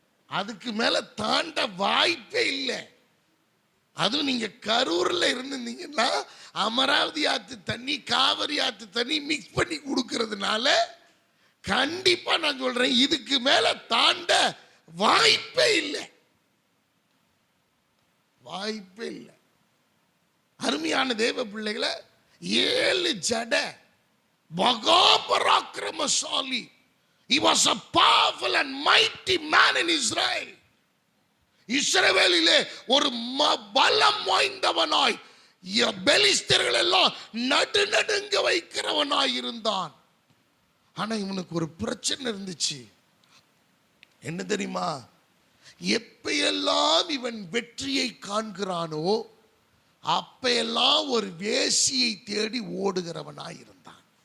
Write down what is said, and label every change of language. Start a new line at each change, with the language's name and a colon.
Tamil: அதுக்கு மேல தாண்ட வாய்ப்பே இல்லை. அதுவும் நீங்க கரூர்ல இருந்தீங்கன்னா அமராவதி ஆத்து தண்ணி காவிரி ஆத்து தண்ணி மிக்ஸ் பண்ணி கொடுக்கறதுனால கண்டிப்பா நான் சொல்றேன், இதுக்கு மேல தாண்ட வாய்ப்பே இல்லை, வாய்ப்பே இல்லை. அருமையான தேவ பிள்ளைகளை, 7 ஜடை, மகா பராக்கிரமசாலி.
English: He was a powerful and mighty man in Israel.
Tamil: இஸ்ரவேலிலே ஒரு பலம் வாய்ந்தவனாய் பெலிஸ்தர்கள் எல்லாம் நடுநடுங்க வைக்கிறவனாய் இருந்தான். ஆனா இவனுக்கு ஒரு பிரச்சனை இருந்துச்சு. என்ன தெரியுமா? எப்பெல்லாம் இவன் வெற்றியை காண்கிறானோ அப்பெல்லாம் ஒரு வேசியை தேடி ஓடுகிறவனாய் இருந்தான்.